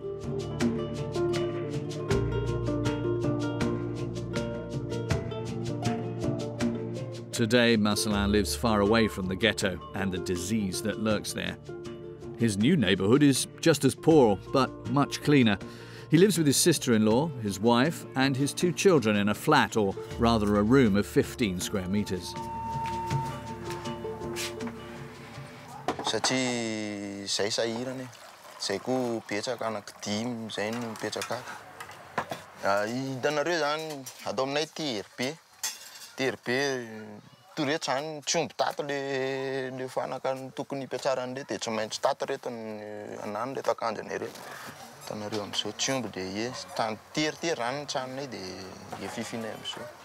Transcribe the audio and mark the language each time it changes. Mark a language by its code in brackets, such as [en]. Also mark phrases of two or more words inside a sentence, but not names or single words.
[en] Today, Marcelin lives far away from the ghetto and the disease that lurks there. His new neighbourhood is just as poor, but much cleaner. He lives with his sister-in-law, his wife, and his 2 children in a flat, or rather a room of 15 square metres. [mg] Satria zay sahirana zay koa betsaka anankidimy zay no mipetraka hitanareo zany atao aminay tery be toreto zany tsy omby tato le fanaka tokony hipetrarany re dia tsy maintsy tato reto anany reto akanjony reto hitanareo amin'izao tsy omby dia tany tery zany ny tranonay dia fifinay amin'izao